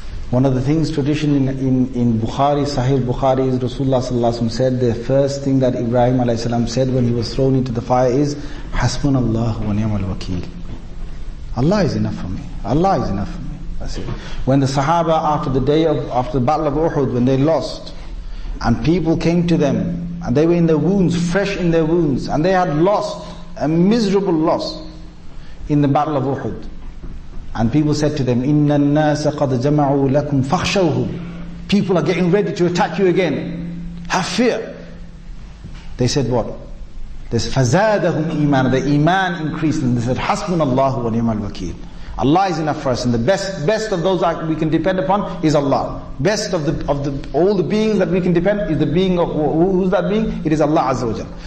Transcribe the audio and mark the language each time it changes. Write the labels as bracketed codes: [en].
[en] One of the things, tradition in Bukhari, Sahih Bukhari, is Rasulullah sallallahu alaihi wasallam said, the first thing that Ibrahim alayhi salam said when he was thrown into the fire is, Hasbunallah wa ni'mal wakeel. Allah is enough for me. Allah is enough for me. That's it. When the Sahaba, after the Battle of Uhud, when they lost, and people came to them, and they were in their wounds, fresh in their wounds, and they had lost a miserable loss in the battle of Uhud. And people said to them, [ar] إِنَّ النَّاسَ قَدْ جَمَعُوا لَكُمْ فَخْشَوْهُ. [en] People are getting ready to attack you again. Have fear. They said what? They said, [ar] فَزَادَهُمْ إِيمَانًا. [en] The iman increased, and they said, [ar] حَسْبُنَ اللَّهُ وَنِعْمَ الْوَكِيلُ. [en] Allah is enough for us, and the best of those that we can depend upon is Allah. Best of all the beings that we can depend is the being of, who's that being? It is Allah Azza wa Jalla.